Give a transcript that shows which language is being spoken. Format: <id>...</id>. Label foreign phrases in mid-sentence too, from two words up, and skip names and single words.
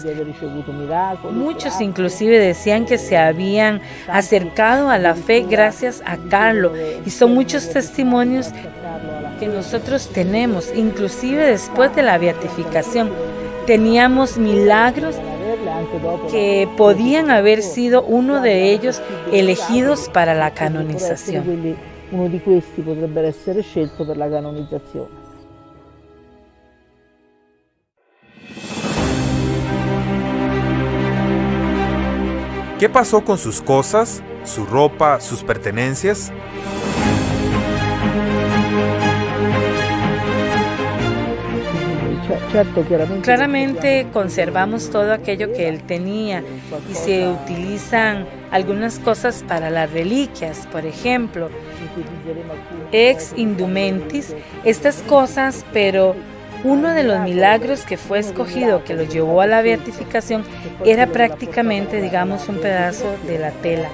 <es>Muchos inclusive decían que se habían acercado a la fe gracias a Carlos, y son muchos testimonios que nosotros tenemos, inclusive después de la beatificación. Teníamos milagros que podían haber sido uno de ellos elegidos para la canonización.</es> <it>Uno di questi potrebbe essere scelto per la canonizzazione.</it> <es>¿Qué pasó con sus cosas, su ropa, sus pertenencias? Claramente conservamos todo aquello que él tenía y se utilizan algunas cosas para las reliquias, por ejemplo,</es> <la>ex indumentis,</la> <es>estas cosas, pero uno de los milagros que fue escogido, que lo llevó a la beatificación, era prácticamente, digamos, un pedazo de la tela.</es>